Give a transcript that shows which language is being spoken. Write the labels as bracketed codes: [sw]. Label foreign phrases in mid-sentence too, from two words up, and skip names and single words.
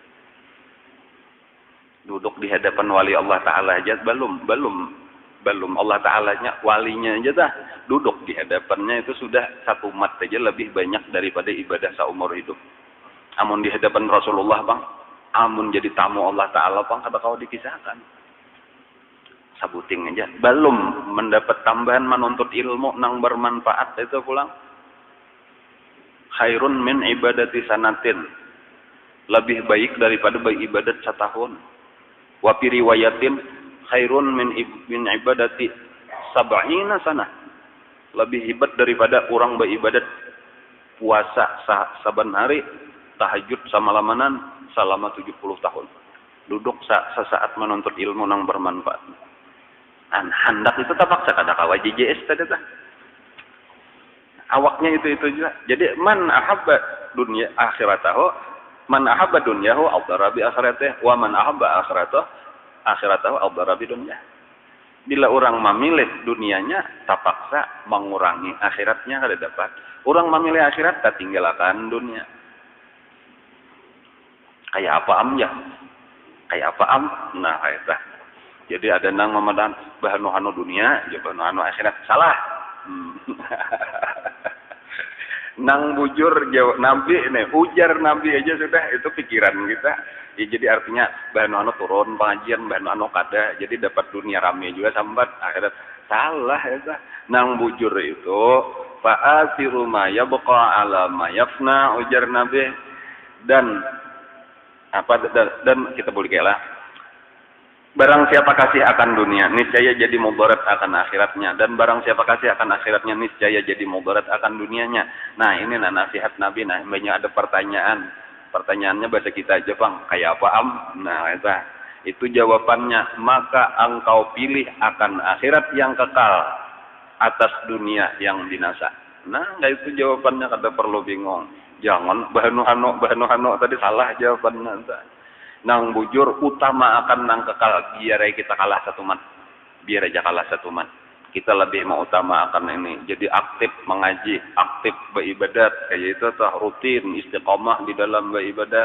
[bjn] Duduk di hadapan wali Allah Ta'ala aja belum Allah Ta'alanya, walinya aja dah duduk di hadapannya itu sudah satu mat saja lebih banyak daripada ibadah seumur hidup. Amun di hadapan Rasulullah bang, amun jadi tamu Allah Ta'ala bang, kata kau dikisahkan. Sabuting aja, belum mendapat tambahan menuntut ilmu nang bermanfaat itu pulang. [ar] خير من عبادة سنة, [bjn] lebih baik daripada beribadat setahun. [ar] وفي رواية خير من عبادة سبعين سنة, [bjn] lebih hebat daripada orang beribadat puasa saban hari, tahajud samalamanan selama 70 tahun. Duduk sesaat menuntut ilmu yang bermanfaat. Hendak itu terpaksa kada kawa JJS tadi tah. Awaknya itu juga. [ar] Jadi من أحب دنيا آخرته من أحب دنياه أضر بآخرته ومن أحب آخرته أضر بدنيا. [bjn] Bila orang memilih dunianya, terpaksa mengurangi akhiratnya kada dapat. Orang memilih akhirat, tak tinggalkan dunia. Kayak apa am ya? Kayak apa am? Nah, kayak tah. Jadi ada nang memadan bahanu dunia, ya bahanu akhirat salah. Nang bujur jawab nabi nih, ujar nabi aja sudah itu pikiran kita. Ya, jadi artinya bahanu turun pengajian bahanu kada, jadi dapat dunia rame juga sambat akhirat salah ya. Nang bujur itu [ar] فآثروا ما يبقى على ما يفنى, [bjn] ujar nabi. Dan dan kita boleh kela barang siapa kasih akan dunia, niscaya jadi mudarat akan akhiratnya. Dan barang siapa kasih akan akhiratnya, niscaya jadi mudarat akan dunianya. Nah, ini nasihat Nabi. Nah, banyak ada pertanyaan. Pertanyaannya bahasa kita aja, Bang. Kayak apa, Am? Nah, itu jawabannya. Maka engkau pilih akan akhirat yang kekal atas dunia yang binasa. Nah, itu jawabannya, kada perlu bingung. Jangan bahanu hano tadi salah jawabannya. Nang bujur utama akan nang kekal, biar kita kalah satu man. Biar aja kalah satu man. Kita lebih mau utama akan ini. Jadi aktif mengaji, aktif beribadat, kayak itu tuh rutin istiqomah di dalam beribadat.